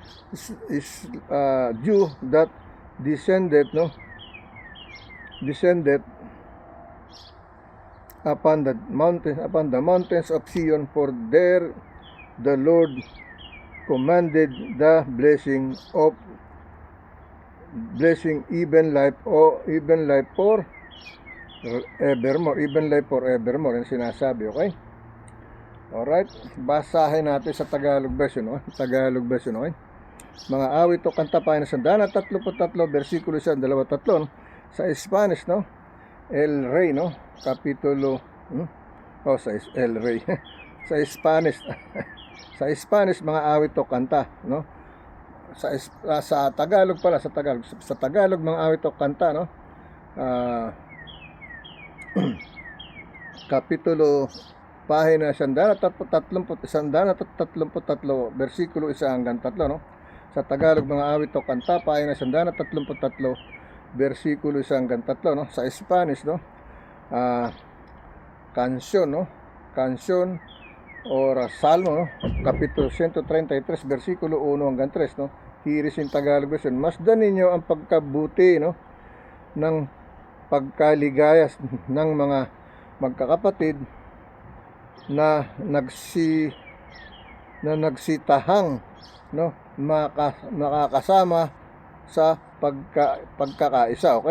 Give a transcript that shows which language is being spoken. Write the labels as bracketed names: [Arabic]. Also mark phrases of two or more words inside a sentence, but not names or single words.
[English] dew that descended upon the mountains of Zion, for there the Lord commanded the blessing, even life for evermore, [Filipino] yung sinasabi, okay? Alright, basahin natin sa [English] Tagalog version, [Filipino] no? [English] Tagalog version, okay? [Filipino] Mga awit o kanta pa na 133, versikulo 1, 2, sa Spanish, no? [Spanish] El Rey, [Filipino] no? Kapitulo, sa [Spanish] El Rey. [Filipino] Sa Spanish, sa Spanish, mga awit o kanta, no? Sa Tagalog pala, sa Tagalog, mga awit o kanta, no? Kapitulo, pahina 133, versikulo 1 hanggang 3, no? Sa Tagalog, mga awit o kanta, pahina 133, versikulo 1 hanggang 3, no? Sa Spanish, no? Kansyon, no? Kansyon or Salmo, no? Kapitulo 133, versikulo 1 hanggang 3, no? [English] Here is in Tagalog version. [Filipino] Masdan ninyo ang pagkabuti, no, ng pagkaligayas ng mga magkakapatid na nagsitahang, no, makakasama sa pagkakaisa, okay?